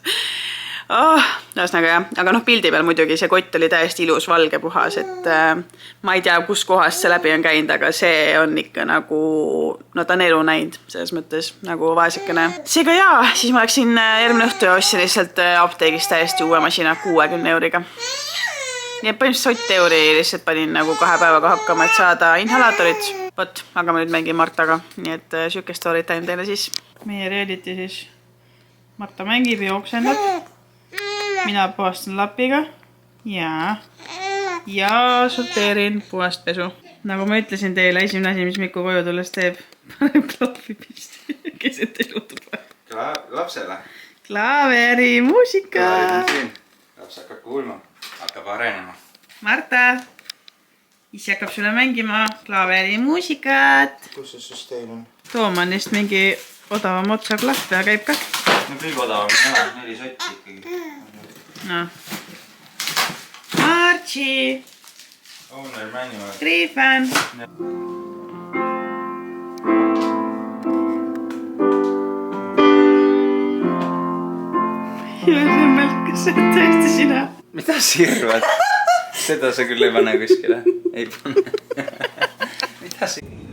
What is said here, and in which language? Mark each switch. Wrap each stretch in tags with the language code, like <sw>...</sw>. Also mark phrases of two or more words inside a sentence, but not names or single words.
<et>Ühesõnaga jah, aga pildi peal muidugi see kott oli täiesti ilus valge puhas, et ma ei tea, kus kohast see läbi on käinud, aga see on ikka nagu, no ta on elu näinud selles mõttes nagu vaesekene. Seega jaa, siis ma läksin järgmine õhtu ja ostsin lihtsalt apteegist täiesti uue masina 60 euriga. Nii et põhimõtteliselt sott euri lihtsalt panin nagu 2 päevaga hakkama, et saada inhalaatorit. Võt, aga ma nüüd mängin Martaga, nii et süüke</et> <en>story time</en> <et>teile siis. Meie reality siis. Marta mängib ja jooksendab. Mina puhastan lapiga ja sorteerin puhast pesu. Nagu ma ütlesin teile, esimene asi, mis Mikku koju tulles teeb, paneb klaavi pisti, keset elutuba. Lapsele? Klaaveri, muusika! Laps hakkab kuulma, hakkab arenema. Marta, isi hakkab sulle mängima klaaveri muusikat. Kus see süsteem on? Toom on vist mingi odavam otsa klahv ja käib ka. No kõige odavam, 4 sotti ikkagi. No. Archie!</et> <en>Owner manual.</en> <et>Griffin! Ja see mälkas, see on tõesti sina. Mida sa irvad? Seda sa küll ei pane kuskile. Ei pane. Mida sa...</et>